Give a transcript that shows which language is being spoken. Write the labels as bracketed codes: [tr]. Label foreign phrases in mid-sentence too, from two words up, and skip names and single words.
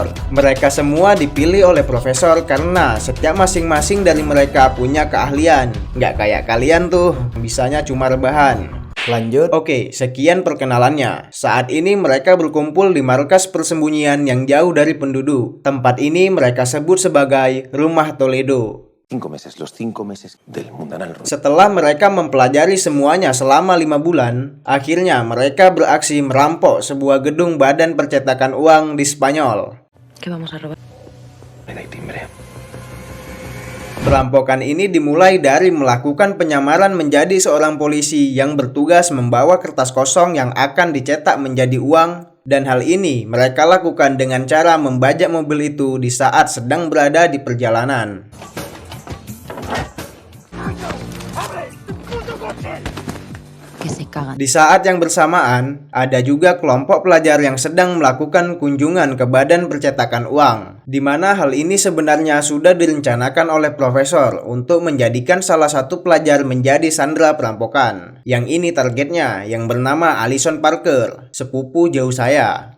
[id] Mereka semua dipilih oleh Profesor karena setiap masing-masing dari mereka punya keahlian. Nggak kayak kalian tuh, bisanya cuma rebahan. Lanjut. Oke, sekian perkenalannya. Saat ini mereka berkumpul di markas persembunyian yang jauh dari penduduk. Tempat ini mereka sebut sebagai Rumah Toledo. [es] 5 meses, los 5 meses del Mundanal. [id] Setelah mereka mempelajari semuanya selama 5 bulan, akhirnya mereka beraksi merampok sebuah gedung badan percetakan uang di Spanyol. Perampokan ini dimulai dari melakukan penyamaran menjadi seorang polisi yang bertugas membawa kertas kosong yang akan dicetak menjadi uang, dan hal ini mereka lakukan dengan cara membajak mobil itu di saat sedang berada di perjalanan. [es] Que se cagan. [id] Di saat yang bersamaan, ada juga kelompok pelajar yang sedang melakukan kunjungan ke badan percetakan uang, di mana hal ini sebenarnya sudah direncanakan oleh profesor untuk menjadikan salah satu pelajar menjadi sandera perampokan. Yang ini targetnya yang bernama Allison Parker, sepupu jauh saya.